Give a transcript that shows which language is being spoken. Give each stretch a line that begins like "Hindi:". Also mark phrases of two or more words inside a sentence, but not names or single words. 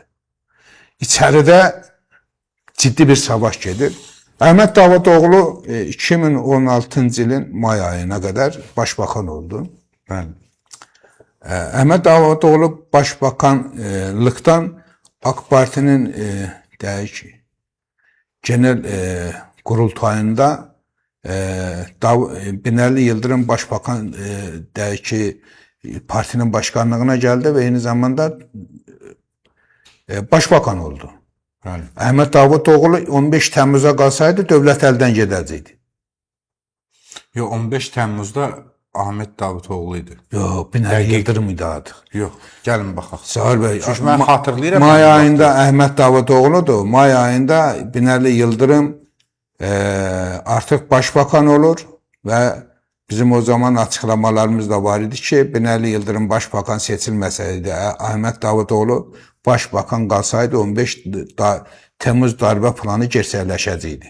Azerbaijani: İçəridə ciddi bir savaş gedir. Əhməd Davutoğlu 2016-cı ilin may ayına qədər başbakan oldu.
Turkish: Əhməd Davutoğlu başbakanlıqdan AK Parti'nin genel kurultayında Binəli Yıldırım başbakan partinin başkanlığına geldi ve aynı zamanda başbakan oldu.
Azerbaijani: Əhməd Davutoğlu
Turkish: 15 Temmuz'a
Azerbaijani: qalsaydı dövlət əldən gedəcəkdi. Yox, 15 Temmuz'da Ahmet Davutoğlu idi. Yox, Binəli Yıldırım idi adı. Yox, gəlin baxaq. Zahir bəy, Çünki mən xatırlayıram. May ayında Əhməd Davutoğlu'dur. May ayında Binəli Yıldırım artıq başbakan olur və bizim o zaman açıqlamalarımız da var idi ki, Binəli Yıldırım başbakan seçilməsəydi, Əhməd Davutoğlu başbakan qalsaydı
Turkish: 15 Temmuz darbə planı
Azerbaijani: gerçəkləşəcəkdi.